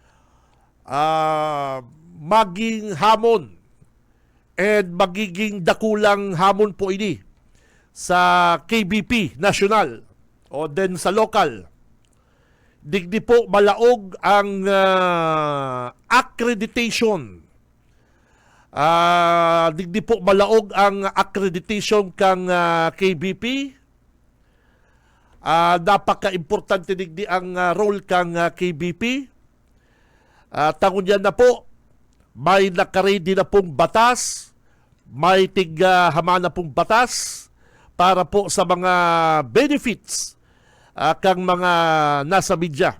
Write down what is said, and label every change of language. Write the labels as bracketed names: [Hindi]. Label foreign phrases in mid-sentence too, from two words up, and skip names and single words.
[Bikol] Maging hamon and magiging dakulang hamon po ini sa KBP National o then sa local. Digdi po malaog ang accreditation. Digdi po malaog ang accreditation kang KBP. Napaka-importante digdi ang role kang KBP. Tangon yan na po, may nakaredy na pong batas, may hama na pong batas para po sa mga benefits kang mga nasa media.